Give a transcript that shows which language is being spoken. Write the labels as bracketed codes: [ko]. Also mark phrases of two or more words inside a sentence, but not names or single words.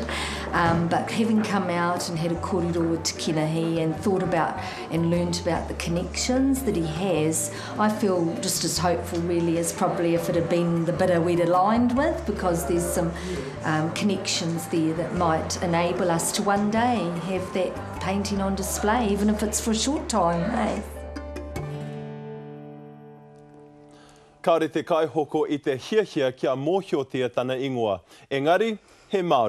[en] But having come out and had a kōrero with Te Kenehi and thought about and learnt about the connections that he has, I feel just as hopeful really as probably if it had been the bidder we'd aligned with, because there's some connections there that might enable us to one day have that painting on display, even if it's for a short time, eh? [mi] Kaore te kaihoko I te hiahia kia mōhiotia tana ingoa. Engari, he Māori.